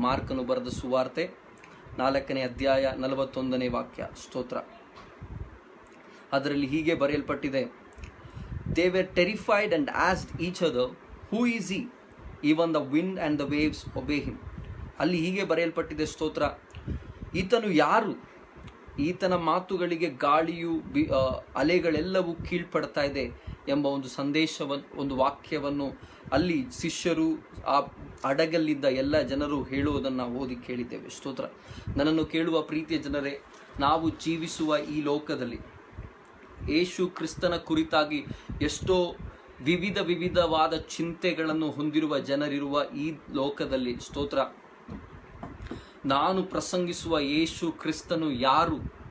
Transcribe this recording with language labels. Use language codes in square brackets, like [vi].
[kn] ಮಾರ್ಕನು ಬರೆದ ಸುವಾರ್ತೆ 4ನೇ ಅಧ್ಯಾಯ 41ನೇ ವಾಕ್ಯ. ಅದರಲ್ಲಿ ಹೀಗೆ ಬರೆಯಲ್ಪಟ್ಟಿದೆ, [en] They were terrified and asked each other, Who is he? Even the wind and the waves obey him. [kn] ಅಲ್ಲಿ ಹೀಗೆ ಬರೆಯಲ್ಪಟ್ಟಿದೆ, ಈತನು ಯಾರು? ಈತನ ಮಾತುಗಳಿಗೆ ಗಾಳಿಯು ಅಲೆಗಳೆಲ್ಲವೂ ಕೀಳ್ಪಡ್ತಾ ಇದೆ ಎಂಬ ಒಂದು ಸಂದೇಶವನ್ನು, ಒಂದು ವಾಕ್ಯವನ್ನು ಅಲ್ಲಿ ಶಿಷ್ಯರು, ಆ ಹಡಗಲ್ಲಿದ್ದ ಎಲ್ಲ ಜನರು ಹೇಳುವುದನ್ನು ನಾವು ಓದಿ ಕೇಳಿದ್ದೇವೆ. ನನ್ನನ್ನು ಕೇಳುವ ಪ್ರೀತಿಯ ಜನರೇ, ನಾವು ಜೀವಿಸುವ ಈ ಲೋಕದಲ್ಲಿ ಯೇಸು ಕ್ರಿಸ್ತನ ಕುರಿತಾಗಿ ಎಷ್ಟೋ ವಿವಿಧವಾದ ಚಿಂತೆಗಳನ್ನು ಹೊಂದಿರುವ ಜನರಿರುವ ಈ ಲೋಕದಲ್ಲಿ ನಾನು ಪ್ರಸಂಗಿಸುವ ಯೇಸು ಕ್ರಿಸ್ತನು ಯಾರು?